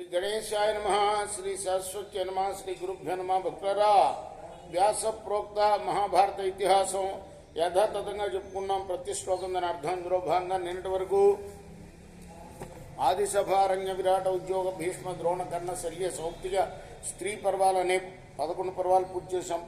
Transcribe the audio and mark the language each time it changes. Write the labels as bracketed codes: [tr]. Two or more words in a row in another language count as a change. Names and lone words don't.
[sa] गणेशाय नमः, श्री सरस्वती नमः, श्री गुरुभ्यो नमः. [te] భక్తులారా, వ్యాస ప్రోక్త మహాభారత ఇతిహాసం యథాతథంగా చెప్పుకున్నాం. ప్రతి శ్లోకం దాని అర్థం ఇందులో భాగంగా నిన్నటి వరకు ఆదిసభారణ్య విరాట ఉద్యోగ భీష్మ ద్రోణ కర్ణ శల్య సౌప్తిగా స్త్రీ పర్వాలనే 11 పర్వాలు పూర్తి చేశాం.